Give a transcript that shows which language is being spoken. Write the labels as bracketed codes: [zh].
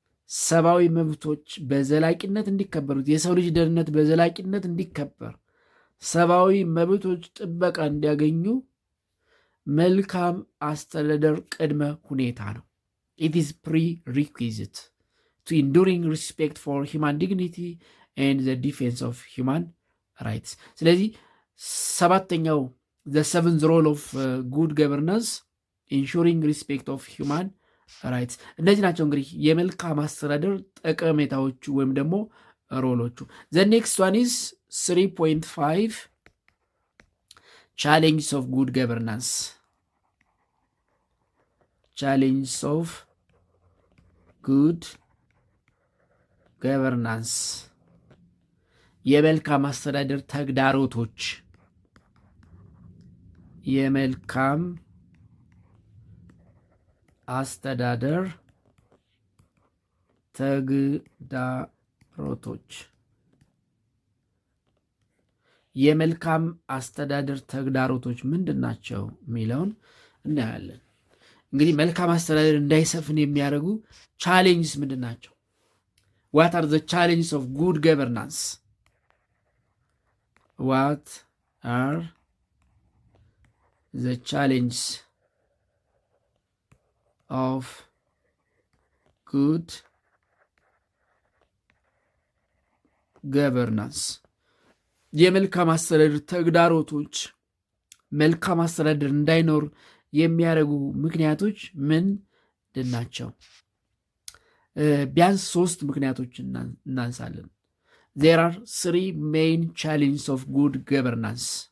[am] ሰብአዊ መብቶች በዘላቂነት እንዲከበሩት የሰው ልጅ ደህንነት በዘላቂነት እንዲከበር ሰብአዊ መብቶች ጥበቃ እንዲያገኙ መልካም አስተዳደር ቅድመ ሁኔታ ነው። [en] It is prerequisite to enduring respect for human dignity and the defense of human rights. [am] ስለዚህ ሰባተኛው [en] the seventh role of good governance ensuring respect of human rights። [am] እነዚህ ናቸው እንግዲህ የመልካም አስተዳደር ጠቀሜታዎቹ ወይም ደግሞ ሮሎቹ። [en] The next one is 3.5 challenges of good governance. Challenges of good governance. [am] የመልካም አስተዳደር ተግዳሮቶች። የመልካም አስተዳደር ተግዳሮቶች። የመልካም አስተዳደር ተግዳሮቶች ምንድን ናቸው የሚለውን እናያለን። እንግዲህ መልካም አስተዳደር እንዳይሰፍን የሚያደርጉ ቻሌንጅስ ምንድን ናቸው? [en] ዋት አር ዘ ቻሌንጅስ ኦፍ ጉድ ገቨርናንስ? ዋት አር ዘ ቻሌንጅስ ኦፍ ጉድ ገቨርናንስ? [am] የመልካም አስተዳደር ተግዳሮቶች፣ መልካም አስተዳደር እንዳይኖር የሚያደርጉ ምክንያቶች ምንድን ናቸው? ቢያንስ 3 ምክንያቶች እናንሳለን። [en] There are 3 main challenges of good governance.